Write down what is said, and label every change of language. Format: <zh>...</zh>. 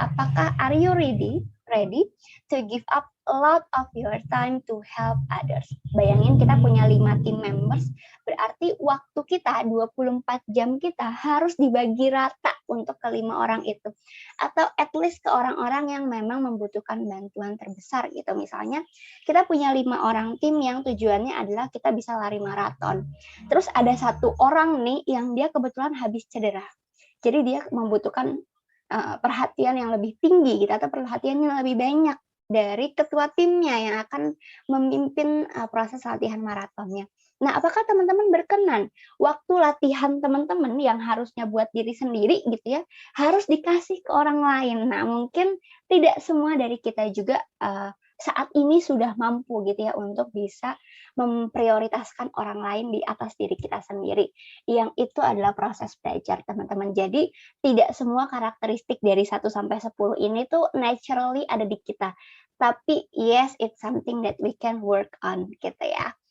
<id>Apakah</id> <en>are you ready to give up a lot of your time to help others?</en> <id>Bayangin kita punya 5</id> <en>team members,</en> <id>berarti waktu kita 24 jam kita harus dibagi rata untuk kelima orang itu. Atau</id> <en>at least</en> <id>ke orang-orang yang memang membutuhkan bantuan terbesar gitu. Misalnya kita punya 5 orang tim yang tujuannya adalah kita bisa lari maraton. Terus ada satu orang nih yang dia kebetulan habis cedera. Jadi dia membutuhkan perhatian yang lebih tinggi gitu, atau perhatian yang lebih banyak dari ketua timnya yang akan memimpin proses latihan maratonnya. Nah, apakah teman-teman berkenan waktu latihan teman-teman yang harusnya buat diri sendiri gitu ya, harus dikasih ke orang lain? Nah, mungkin tidak semua dari kita juga saat ini sudah mampu gitu ya untuk bisa memprioritaskan orang lain di atas diri kita sendiri. Yang itu adalah proses belajar, teman-teman. Jadi tidak semua karakteristik dari 1 sampai 10 ini tuh naturally ada di kita. Tapi</id> <en>yes, it's something that we can work on</en> <id>gitu ya.</id>